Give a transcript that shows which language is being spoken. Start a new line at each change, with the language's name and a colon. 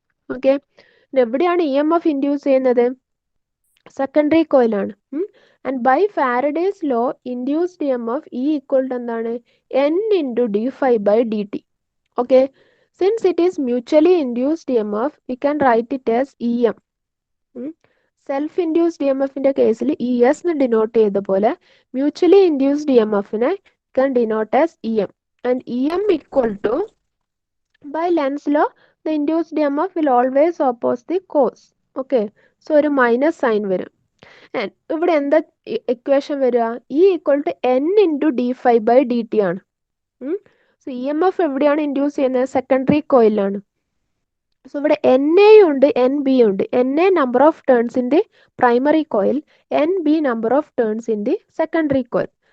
Malayalam: Okay, എവിടെയാണ് EMF induce ചെയ്യുന്നത്? Secondary കോയിലാണ്.
English: And by Faraday's law induced EMF E equal to എന്താണ്? N into d∅dt. Okay, since it is mutually induced EMF we can write it as EM. Self induced EMF
Malayalam: ന്റെ കേസിൽ
English: ES എന്ന് denote ചെയ്ത പോലെ മ്യൂച്വലി ഇൻഡ്യൂസ്ഡ് EMFനെ can denote as EM. And EM equal to, by Lenz's law, the induced EMF will always oppose the cause.
Malayalam: Okay, so ഒരു minus sign വരും. ഇവിടെ എന്താ equation വരിക?
English: E equal to N into d∅dt ആണ്. So EMF
Malayalam: എവിടെയാണ് induce ചെയ്യുന്നത്? Secondary കോയിലാണ്. So ഇവിടെ NA ഉണ്ട്, NB ഉണ്ട്.
English: NA number of turns in the primary coil, NB number of turns in the secondary coil.